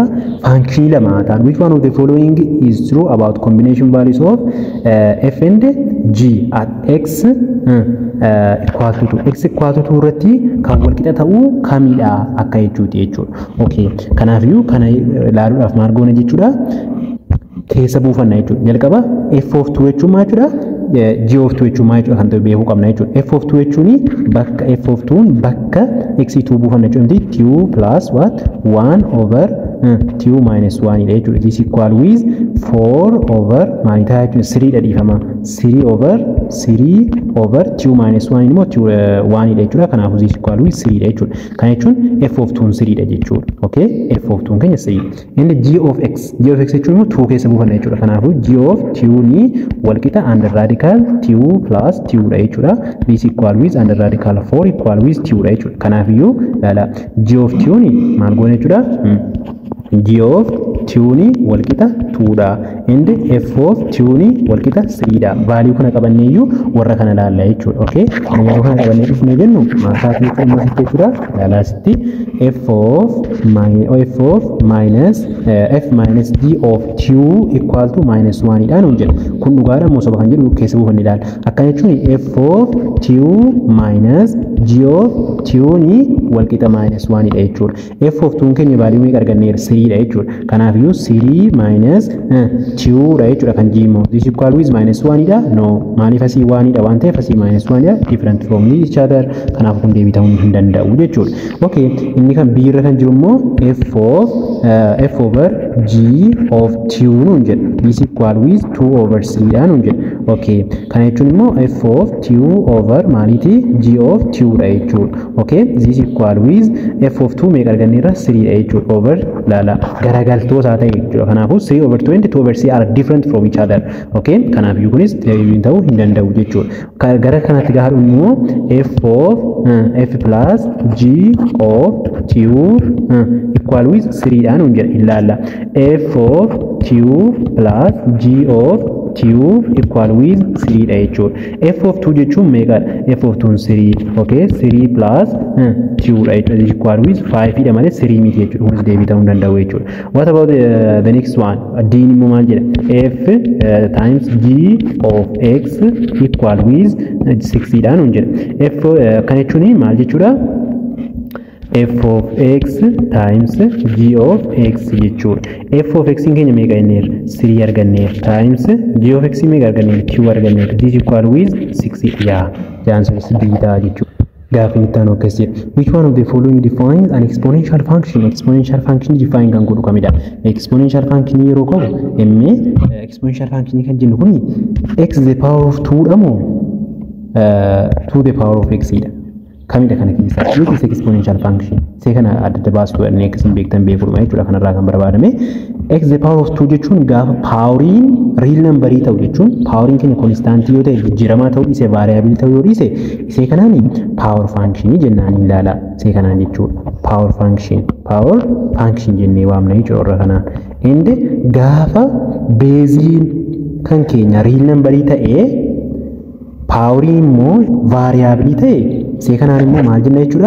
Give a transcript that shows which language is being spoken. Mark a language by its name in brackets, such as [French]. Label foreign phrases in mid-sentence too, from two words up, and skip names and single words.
[English] Function [Oromo] lama ta'an [English] which one of the following is true about combination values of f and g at x equal to 2 x equal to 2 [Oromo] irratti kan wal qixa ta'uu kamidha akka jechuuti jechuudha. Okay, kanaafiyyuu kana ilaaluudhaaf maal goona jechuudha. Keessa buufanna jechuudha. Jalqaba f of 2 jechuun maal jechuudha? G of 2 jechuun maal jechuudha kan ta'u beekuu qabna jechuudha. F of 2 jechuun bakka f of 2 bakka x2 buufanna jechuudha. [English] 2 plus what 1 over 2 minus 1 [Oromo] dha jechuudha. [English] This equal with 4 over [Oromo] maal ta'a jechuudha 3 dha dhiifama. 3 over 2 minus 1 immoo 1 dha jechuudha. Kanaafuu [English] this equal with [Oromo] 3 dha jechuudha. Kana jechuun f of 2 3 dha jechuudha. Okay? F of 2 keenya 3. [English] And g of x [Oromo] jechuun immoo 2 keessa buufanna jechuudha. Kanaafuu g of 2 ni wal qixa [English] under radical 2 plus 2 [Oromo] dha jechuudha. [English] This equal with under radical 4 equal with 2 [Oromo] dha jechuudha. Kanaafiyyuu laala g of 2 ni maal goona jechuudha? G of 2 ni wal qixa 2 dha and f of 2 ni wal qixa 3 dha. Value kana qabanneeyyuu warra kana laalla jechuudha. Okay? Yeroo kana qabannee dhufnee jennu maasaatti qommaatti jechuudha. Laalaasitti [English] f of minus f minus g of 2 equal to minus 1 [Oromo] dha nuun jedha. Kun dhugaadha moo soba kan jedhu keessa buufanne ilaala. Akkana jechuun f of 2 minus g of 2 ni wal qixa minus 1 dha jechuudha. F of 2 keenya value meeqa arganneera 3 dha jechuudha. Kanaafiyyuu 3 minus 2 dha jechuudha kan g immoo [English] this equal with minus 1 [Oromo] dha. No, maaliif asii 1 dha waan ta'eef asii minus 1 dha [English] different from each other. [Oromo] Kanaaf kun deebii ta'uu hin danda'u jechuudha. Okay, inni kan b irra kan jiru immoo f over g of 2 nuun jedha. [English] This equal with 2 over 3 [Oromo] dha nuun jedha. Okay, kana jechuun immoo f of 2 over maaliiti g of 2 dha jechuudha. Okay, [English] this equal with f of 2 [Oromo] meeqa arganneerra 3 dha jechuudha over laala ilaala garagaltoo isaa ta'e jechuudha. [English] Kanaafuu 3 over 2 2 over 3 are different from each other. [Oromo] Okay, kanaaf iyyuu kunis deebiin ta'uu hin danda'u jechuudha. Gara kanatti gaafa immoo [English] f of f plus g of cube equal with 3 [Oromo] dhaan hin jedha ilaalla. [English] F of cube plus g of cube equal with 3 [Oromo] dha jechuudha. F of 2 jechuun meeqadha? F of 2 3. Okay, 3 plus 2 dha jechuudha. [English] Equal with 5 [Oromo] dha malee 3 miti jechuudha. Kunis deebii ta'uu hin danda'u jechuudha. [English] What about the next one? [Oromo] D immoo maal jedha? [English] F times g of x equal with 6 [Oromo] dhaan hin jedha. F kan jechuun maal jechuudha? [English] F of x times g of x [Oromo] jechuudha. F of x keenya meeqa jenneerra? 3 arganneerra times g of x meeqa arganneerra? 2 arganneerra. [English] This equal with 6 yaa. [Oromo] Jaansonisi bitaa jechuudha. Gaafin itti aanu akkas jedha. [English] Which one of the following defines an exponential function? Exponential function define [Oromo] kan godhu kamidha? [English] Exponential function [Oromo] yeroo qabu emme [English] exponential function [Oromo] kan jennu kuni [English] x the power of 2 [Oromo] dha moo [English] 2 the power of x [Oromo] dha? Kamidha kana keessa? [English] Which is exponential function? [Oromo] See kana adda baastu inni akkasiin beektan beekudha jechuudha. Kanarraa kan barbaadame [English] x the power of 2 [Oromo] jechuun gaafa poweriin [English] real number [Oromo] ta'u jechuun poweriin keenya constant yoo ta'e jijjiiramaa ta'uu dhiise variable ta'uu yoo dhiise isee kanaan power function jennaan ilaala. Isee kanaan jechuudha. [English] Power function [Oromo] jennee waamna jechuudha warra kanaan. Inde gaafa beeziin kan keenya [English] real number [Oromo] ta'e poweriin immoo variable ta'e isee kanaan immoo maal jenna jechuudha?